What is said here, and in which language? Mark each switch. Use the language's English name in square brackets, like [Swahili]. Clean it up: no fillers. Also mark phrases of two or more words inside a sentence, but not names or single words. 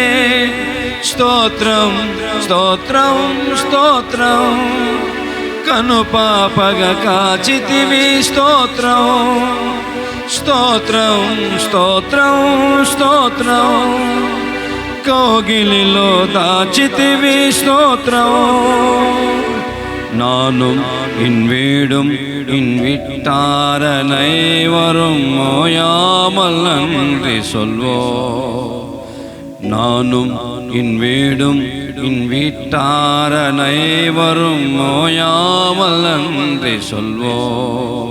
[Telugu] స్తోత్రం స్తోత్రం స్తోత్రం కను పాపగ కాచితివి. స్తోత్రం స్తోత్రం స్తోత్రం స్తోత్రం కోగిలిలో దాచితివి. స్తోత్రం. [Tamil] நானும் என் வீடும் என் விட்டாரனை வரும் ஓயாமல் நன்றி சொல்வோம். நானும் என் வீடும் என் வீட்டாரனை வரும் ஓயாமல் நன்றி சொல்வோம்.